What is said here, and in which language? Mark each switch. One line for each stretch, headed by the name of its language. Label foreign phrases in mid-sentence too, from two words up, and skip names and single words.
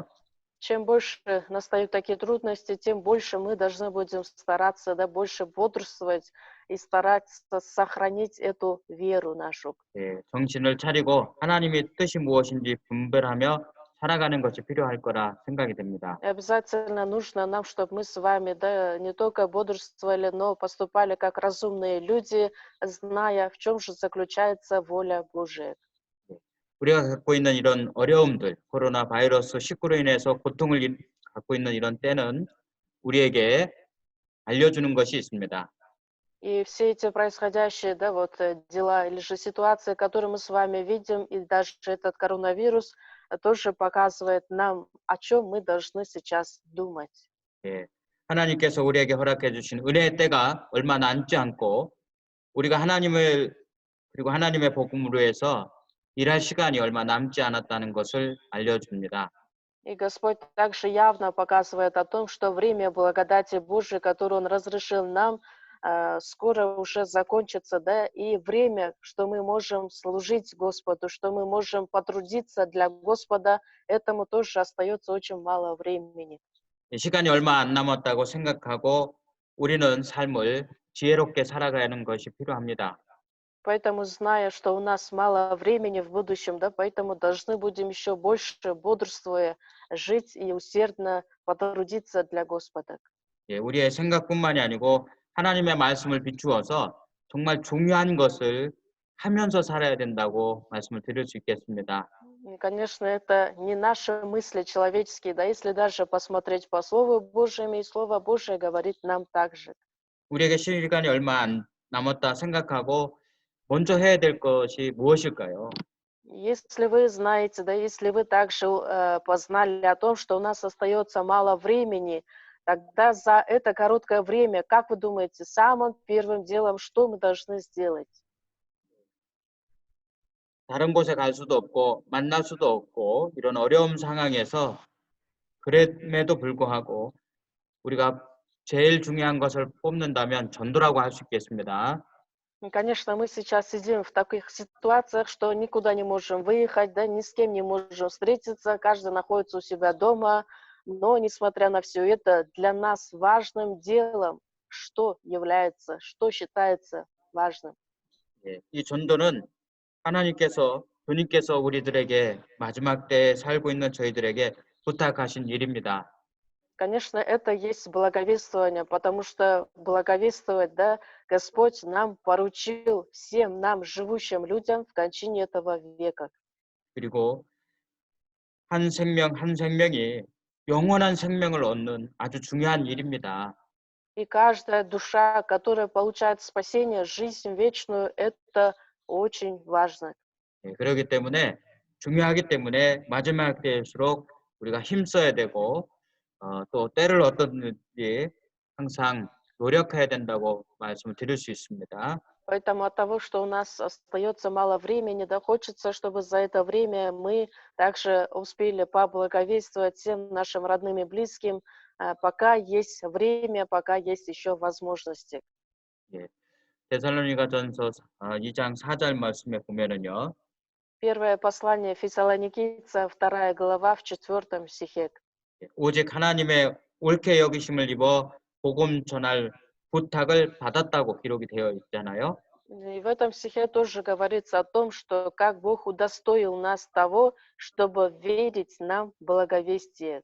Russian: Чем больше настают такие трудности, тем больше мы должны будем стараться, да, больше бодрствовать и стараться сохранить эту веру нашу.
Korean: 예, 정신을 차리고 하나님의 뜻이 무엇인지 분별하며 살아가는 것이 필요할 거라 생각이 됩니다.
Russian: И обязательно нужно нам, чтобы мы с вами, да, не только бодрствовали, но поступали как разумные люди, зная, в чем же заключается воля Божия.
Korean: 우리가 갖고 있는 이런 어려움들, 코로나 바이러스 19로 인해서 고통을 갖고 있는 이런 때는 우리에게 알려주는 것이 있습니다.
Russian: И все эти происходящие, да, вот дела или же ситуации, которые мы с вами видим, и даже этот коронавирус тоже показывает нам, о чем мы должны сейчас думать.
Korean: 예, 하나님께서 우리에게 허락해 주신 은혜의 때가 얼마 남지 않고 우리가 하나님을 그리고 하나님의 복음으로 해서 일할 시간이 얼마 남지 않았다는 것을 알려줍니다.
Russian: И Господь также явно показывает о том, что время благодати Божией, которое Он разрешил нам, скоро уже закончится, да, и время, что мы можем служить Господу, что мы можем потрудиться для Господа, этому тоже остается очень мало времени.
Korean: 시간이 얼마 안 남았다고 생각하고 우리는 삶을 지혜롭게 살아가는 것이 필요합니다.
Russian: Поэтому, зная, что у нас мало времени в будущем, да, поэтому должны будем еще больше, бодрствуя, жить и усердно потрудиться для Господа.
Korean: 예, 우리의 생각뿐만이 아니고 하나님의 말씀을 비추어서 정말 중요한 것을 하면서 살아야 된다고 말씀을 드릴 수 있겠습니다.
Russian: И, конечно, это не наши мысли человеческие, да, если даже посмотреть по Слову Божьему, и Слово Божие говорит нам также.
Korean: 우리에게 시간이 얼마 안 남았다 생각하고 먼저 해야 될 것이 무엇일까요?
Russian: Если вы знаете, да, если вы также познали о том, что у нас остается мало времени, тогда за это короткое время, как вы думаете, самым первым делом, что мы должны сделать?
Korean: 다른 곳에 갈 수도 없고 만날 수도 없고 이런 어려운 상황에서 그럼에도 불구하고 우리가 제일 중요한 것을 뽑는다면 전도라고 할 수 있겠습니다.
Russian: Ну, конечно, мы сейчас сидим в таких ситуациях, что никуда не можем выехать, да, ни с кем не можем встретиться, каждый находится у себя дома, но, несмотря на все это, для нас важным делом, что является, что считается важным.
Korean: 예, 이 전도는 하나님께서 주님께서 우리들에게 마지막 때에 살고 있는 저희들에게 부탁하신 일입니다.
Russian: Конечно, это есть благовествование, потому что благовествовать, да, Господь нам поручил, всем нам, живущим людям в кончине этого века.
Korean: 그리고 한 생명 한 생명이 영원한 생명을 얻는 아주 중요한 일입니다.
Russian: И каждая душа, которая получает спасение, жизнь вечную, это очень важно.
Korean: 예, 그렇기 때문에 중요하기 때문에 마지막 때일수록 우리가 힘써야 되고 또 때를 얻든지 항상 노력해야 된다고 말씀을 드릴 수 있습니다.
Russian: Поэтому от того, что у нас остается мало времени, да, хочется, чтобы за это время мы также успели поблаговествовать всем нашим родным и близким, пока есть время, пока есть еще возможности.
Korean: 예, 데살로니가전서 2장 4절 말씀에 보면은요.
Russian: Первое послание Фессалоникийца, 2 глава, в 4 стихе.
Korean: 오직 하나님의 옳게 여기심을 입어 복음 전할 부탁을 받았다고 기록이 되어 있잖아요.
Russian: И в этом стихе тоже говорится о том, что как Бог удостоил нас того, чтобы верить нам в благовестие.